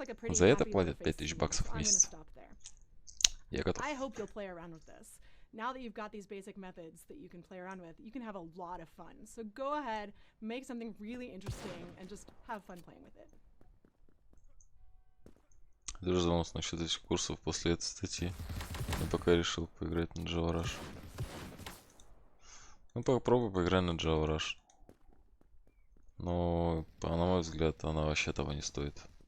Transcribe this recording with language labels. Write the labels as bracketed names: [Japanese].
[Russian] За это платят 5000 баксов в месяц. Я готов. [English] I hope you'll play around with this. Now that you've got these basic methods that you can play around with, you can have a lot of fun. So go ahead, make something really interesting, and just have fun playing with it. [Russian] Даже задумался насчет этих курсов после этой статьи. Я пока решил поиграть на Java Rush. Ну, попробуй поиграть на Java Rush. Но, на мой взгляд, она вообще того не стоит.